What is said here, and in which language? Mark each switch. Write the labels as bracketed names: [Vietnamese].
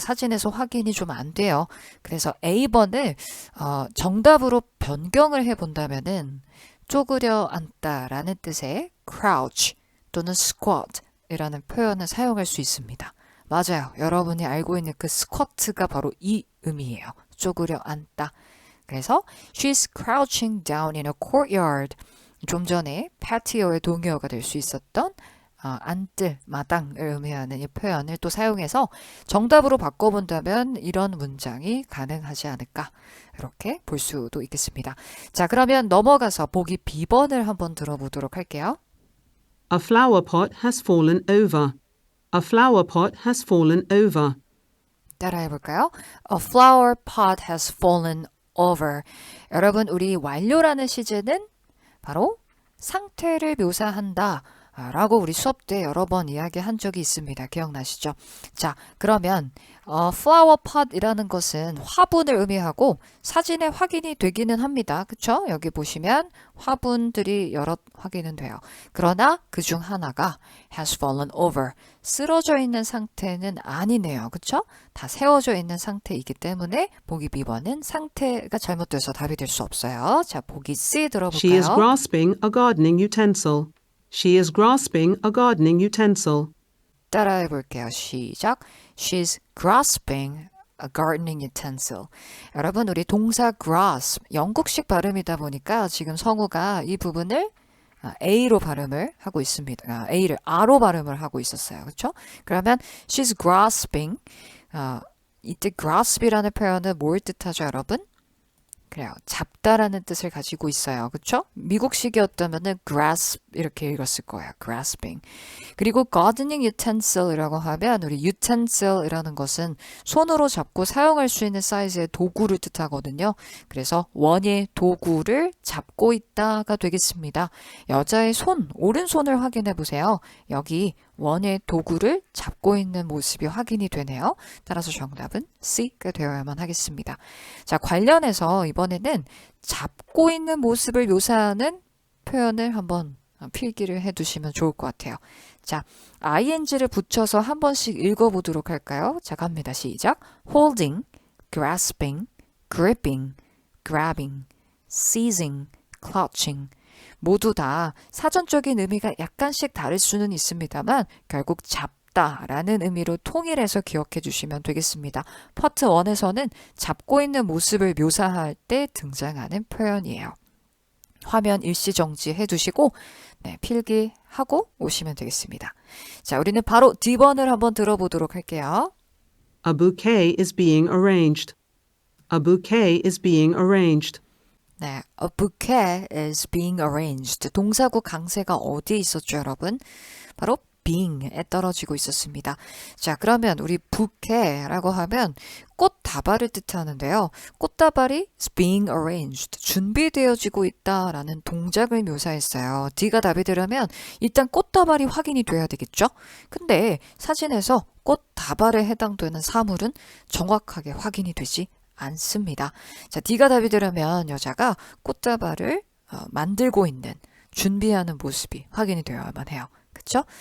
[Korean] 사진에서 확인이 좀 안 돼요. 그래서 A번을 정답으로 변경을 해본다면은 쪼그려 앉다라는 뜻의 crouch 또는 squat 이라는 표현을 사용할 수 있습니다. 맞아요. 여러분이 알고 있는 그 squat가 바로 이 의미예요. 쪼그려 앉다. 그래서 [English] she's crouching down in a courtyard. [Korean] 좀 전에 patio의 동의어가 될 수 있었던 앉을, 마당을 의미하는 이 표현을 또 사용해서 정답으로 바꿔본다면 이런 문장이 가능하지 않을까 이렇게 볼 수도 있겠습니다. 자, 그러면 넘어가서 보기 B번을 한번 들어보도록 할게요. [English] A flower pot has fallen over. A flower pot has fallen over. [Korean] 따라해볼까요? [English] A flower pot has fallen over. [Korean] 여러분, 우리 완료라는 시제는 바로 상태를 묘사한다 라고 우리 수업 때 여러 번 이야기한 적이 있습니다. 기억나시죠? 자, 그러면 flower pot이라는 것은 화분을 의미하고 사진에 확인이 되기는 합니다. 그쵸? 여기 보시면 화분들이 여러 확인은 돼요. 그러나 그중 하나가 [English] has fallen over. [Korean] 쓰러져 있는 상태는 아니네요. 그쵸? 다 세워져 있는 상태이기 때문에 보기 B번은 상태가 잘못돼서 답이 될 수 없어요. 자, 보기 C [English] She is [Korean] 들어볼까요? [English] grasping a gardening utensil. She is grasping a gardening utensil. [Korean] 따라해 볼게요. 시작. [English] She's grasping a gardening utensil. [Korean] 여러분, 우리 동사 grasp, 영국식 발음이다 보니까 지금 성우가 이 부분을 A로 발음을 하고 있습니다. A를 R로 발음을 하고 있었어요. 그렇죠? 그러면 [English] she's grasping. [Korean] 이때 grasp이라는 표현은 뭘 뜻하죠, 여러분? 그래요. 잡다라는 뜻을 가지고 있어요. 그쵸? 미국식이었다면은 grasp 이렇게 읽었을 거예요. grasping. 그리고 gardening utensil이라고 하면 우리 utensil이라는 것은 손으로 잡고 사용할 수 있는 사이즈의 도구를 뜻하거든요. 그래서 원예 도구를 잡고 있다가 되겠습니다. 여자의 손, 오른손을 확인해 보세요. 여기 원예 도구를 잡고 있는 모습이 확인이 되네요. 따라서 정답은 C가 되어야만 하겠습니다. 자, 관련해서 이번에는 잡고 있는 모습을 묘사하는 표현을 한번 필기를 해두시면 좋을 것 같아요. 자, ing를 붙여서 한 번씩 읽어보도록 할까요? 자, 갑니다. 시작. [English] holding, grasping, gripping, grabbing, seizing, clutching. [Korean] 모두 다 사전적인 의미가 약간씩 다를 수는 있습니다만 결국 잡다라는 의미로 통일해서 기억해 주시면 되겠습니다. 파트 1에서는 잡고 있는 모습을 묘사할 때 등장하는 표현이에요. 화면 일시 정지해 두시고 필기하고 오시면 되겠습니다. 자, 우리는 바로 D번을 한번 들어보도록 할게요. [English] A bouquet is being arranged. A bouquet is being arranged. 네, a bouquet is being arranged. [Korean] 동사구 강세가 어디에 있었죠, 여러분? 바로 being에 떨어지고 있었습니다. 자, 그러면 우리 bouquet라고 하면 꽃다발을 뜻하는데요. 꽃다발이 [English] is being arranged. [Korean] 준비되어지고 있다라는 동작을 묘사했어요. D가 답이 되려면 일단 꽃다발이 확인이 돼야 되겠죠? 근데 사진에서 꽃다발에 해당되는 사물은 정확하게 확인이 되지 않습니다. 자, D가 답이 되려면 여자가 꽃다발을 만들고 있는, 준비하는 모습이 확인이 되어야만 해요. 그렇죠?